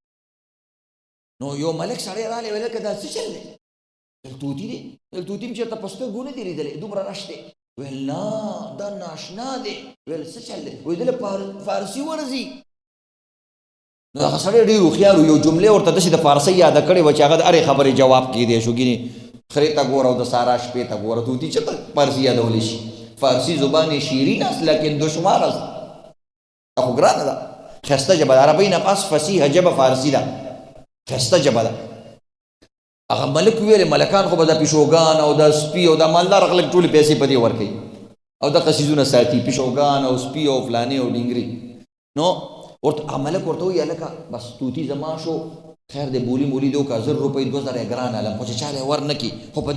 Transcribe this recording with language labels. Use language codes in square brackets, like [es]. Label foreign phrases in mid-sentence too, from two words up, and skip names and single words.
[ps] نو یو ملک سړی رالی ویل که دا څه چل دی ویل توتي دی ویل توتي م چېرته په سترګو نه دي لیدلی دومره رش دی ویل نه دا ناشنا دی ویل څه چل دی ویل دله فارسي ورځي نو هغه سړی ډېر هوښیار یو جملې ورته داسې د فارسۍ یاده کړې وه چې هغه د هرې خبرې جواب کېدی شو ګینې خرې ته ګوره او د سارا شپې ته ګوره توتي چېرته فارسي یادولی شي [fa] فارسي زبان شیرین است لیکن دشوار است [ps] دا خو ګرانه ده ښایسته ژبه د عربۍ نه پس فصیحه ژبه فارسي ده ښایسته ژبه ده هغه ملک ویلې ملکان خو به د پیشوګان او د سپي او د مالدار خلک ټولې پیسې په دې ورکوي او دغه څیزونه ساتي پیشوګان او سپي او فلانې او ډینګري نو ورته ملک ورته وایي هلکه بس توتي زما شو خیر دی بولی مولی دی وکړه 1000 روپۍ 2000 یې ګران علم خو چې چا ور نه کړي خو په